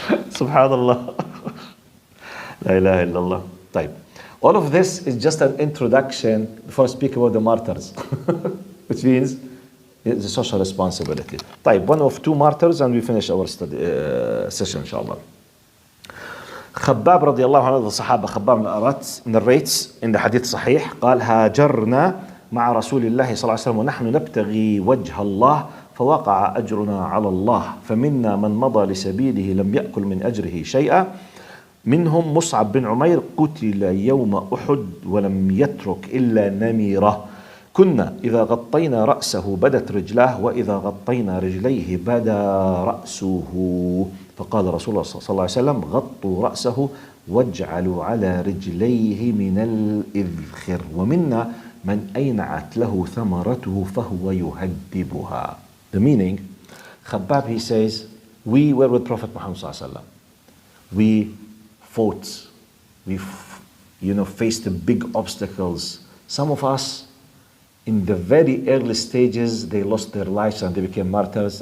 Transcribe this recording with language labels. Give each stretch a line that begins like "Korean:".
English: Subhanallah. La ilaha illallah. Type. All of this is just an introduction before I speak about the martyrs, which means it's a social responsibility. Type. One of two martyrs and we finish our study session, inshallah.
Arabic: خباب رضي الله عنه الصحابة خباب من الأرات
English: narrates in the hadith
Arabic: صحيح قال هاجرنا مع رسول الله صلى الله عليه وسلم ونحن نبتغي وجه الله فوقع أجرنا على الله فمنا من مضى لسبيله لم يأكل من أجره شيئا منهم مصعب بن عمير قتل يوم أحد ولم يترك إلا نميرة كنا إذا غطينا رأسه بدت رجلاه وإذا غطينا رجليه بدا رأسه فقال رسول الله صلى الله عليه وسلم غطوا رأسه واجعلوا على رجليه من الإذخر ومنا من أينعت له ثمرته فهو يهدبها.
English: The meaning, Khabbab, he says, we were with Prophet Muhammad
Arabic: صلى الله عليه وسلم.
English: We fought. We faced big obstacles. Some of us, in the very early stages, they lost their lives and they became martyrs.